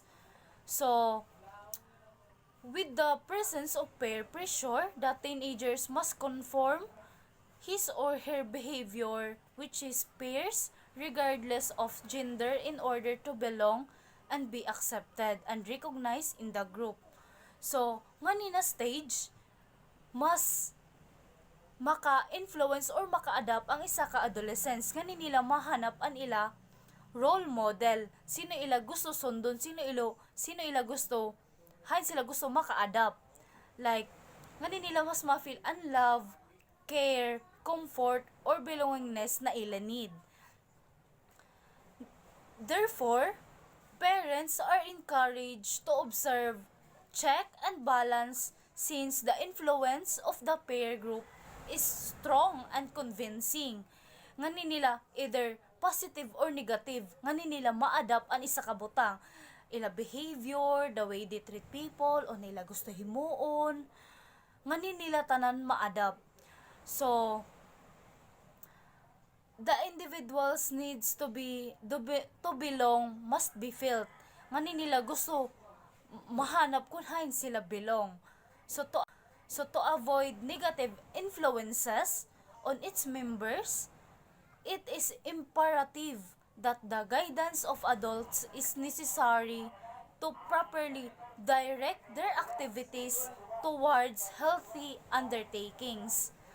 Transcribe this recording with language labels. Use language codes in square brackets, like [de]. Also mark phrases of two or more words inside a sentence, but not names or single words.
[en] So, with the presence of peer pressure, the teenagers must conform his or her behavior which is peers regardless of gender in order to belong and be accepted and recognized in the group. So, [hil] nga stage, mas maka-influence or maka-adapt ang isa ka adolescents nga nila mahanap an ila [en] role model, [hil] sino ila gusto sundon, sino ila gusto hain sila gusto maka-adapt, like nga nila mas ma-feel ang [en] love, care, comfort or belongingness [hil] na ila need. [en] Therefore, parents are encouraged to observe, check and balance, since the influence of the peer group is strong and convincing. [hil] Nga nila either positive or negative, nga nila ma-adapt ang isa ka butang. Ila behavior, [en] the way they treat people, [hil] o nila gusto himuon, nga nila tanan ma-adapt. [en] So, the individuals needs to belong must be felt. [hil] Ngani nila gusto mahanap kung hain sila belong. [en] So to avoid negative influences on its members, it is imperative that the guidance of adults is necessary to properly direct their activities towards healthy undertakings.